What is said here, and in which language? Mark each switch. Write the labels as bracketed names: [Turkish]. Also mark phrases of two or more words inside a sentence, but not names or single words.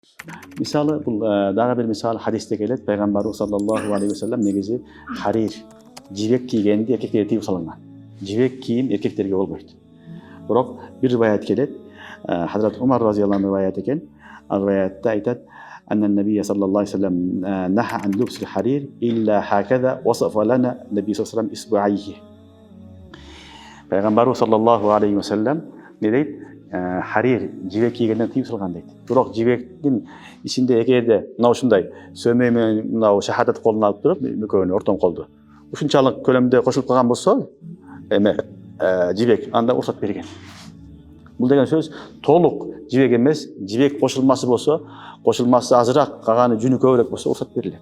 [Kyrgyz] Misалы, бул дагы бир мисал хадисте келет. Пайгамбарыбыз [Arabic] صلى الله عليه وسلم [Kyrgyz] негизи харир, жибек кийгенди эркектерге тыйып салынган. Жибек кийим эркектерге болбойт. Бирок бир риваят келет. Хазрат Умар [Arabic] رضي الله عنه [Kyrgyz] риваят экен. Ал риваятта айтат: [Arabic] أن النبي صلى الله عليه وسلم نهى عن لبس الحرير إلا هكذا وصف لنا النبي صلى الله عليه وسلم إصبعيه. [Kyrgyz] Пайгамбарыбыз [Arabic] صلى الله عليه وسلم [Kyrgyz] не дейт? Харир жибек кийгенден тыйып салган дейт. Бирок жибектин ичинде эгерде мына ушундай сөмөй менен мына шахадат колуна алып туруп, мөкөнү ортон колду ушунчалык көлөмдө кошулуп калган болсо, эме жибек анда уруксат берген. Бул деген сөз толук жибек эмес, жибек кошулмасы болсо, кошулмасы азыраак, калганы жүнү көбүрөөк болсо уруксат берилет.